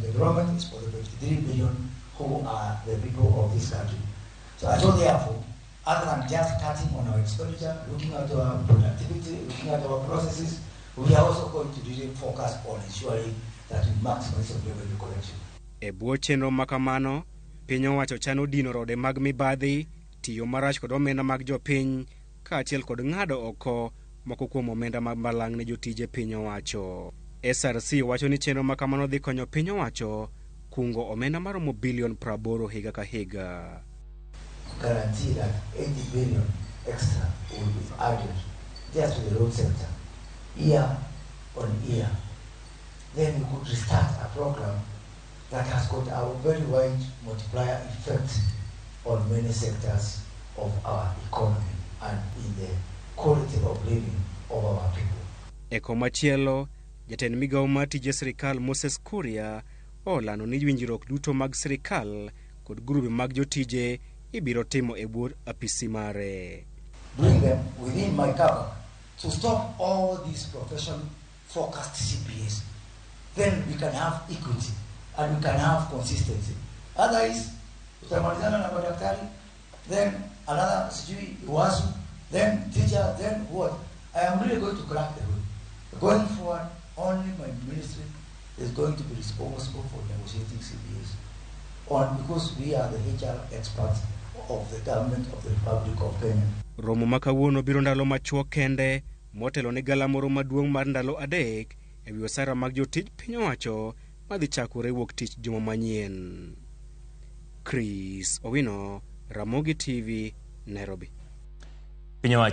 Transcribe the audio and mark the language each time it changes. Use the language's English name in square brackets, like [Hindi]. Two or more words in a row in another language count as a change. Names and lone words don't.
[English] The development is for the 53 billion who are the people of this country. So therefore, other than just cutting on our expenditure, looking at our productivity, looking at our processes, we are also going to really focus on ensuring that we maximize the revenue collection. [Luo (Kenya and Tanzania)] E bwo chenro makamano, piny owacho chano dino rode mag mibadhi, tiyo marach kod omenda mag jopiny, kaachiel kod ng'ado oko moko kuom omenda mag malang' ne jotije piny owacho. SRC wacho ni chenro makamano dhi konyo piny owacho kungo omenda maromo bilion 80 higa ka higa. [English] Guarantee that 80 billion extra will be added just to the road sector year on year. Then we could restart a program that has got a very wide multiplier effect on many sectors of our economy and in the quality of living of our people. [Luo (Kenya and Tanzania)] E komachielo, jatend migawo matije sirikal Moses Kuria olano ni winjruok duto mag sirikal kod grube mag jotije ibiro timo e bwo apisi mare. [English] Bring them within my cover to stop all these profession-focused CPAs. Then we can have equity and we can have consistency. Otherwise, [Swahili] utamalizana na madaktari, [English] then another [Swahili] sijui wasu, [English] then teacher, then what? I am really going to crack the road. Going forward, only my ministry is going to be responsible for negotiating CBAs because we are the HR experts of the government of the Republic of Kenya. [Luo (Kenya and Tanzania)] Romo makawuono biro ndalo machuok kende motelo ne galamoro maduong' mar ndalo adek e wi osara mag jotij piny owacho madhi chakore wuok tich juma manyien. Chris Owino, Ramogi TV, Nairobi.